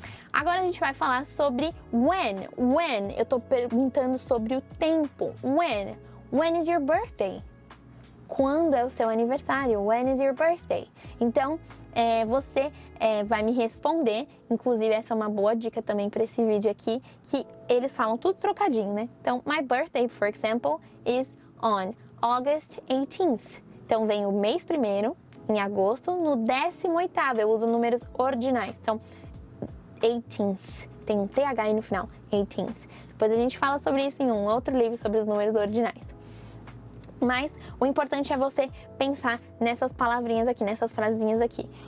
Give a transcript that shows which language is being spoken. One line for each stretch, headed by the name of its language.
Portuguese: Agora a gente vai falar sobre when. When, eu tô perguntando sobre o tempo.
English: When is your birthday?
Portuguese: Quando é o seu aniversário?
English: When is your birthday?
Portuguese: Então, você vai me responder. Inclusive, essa é uma boa dica também para esse vídeo aqui, que eles falam tudo trocadinho, né? Então,
English: my birthday, for example, is on August 18th.
Portuguese: Então, vem o mês primeiro, em agosto, no 18º. Eu uso números ordinais. Então, 18th, tem um TH aí no final, 18th. Depois a gente fala sobre isso em um outro livro sobre os números ordinais. Mas o importante é você pensar nessas palavrinhas aqui, nessas frasinhas aqui.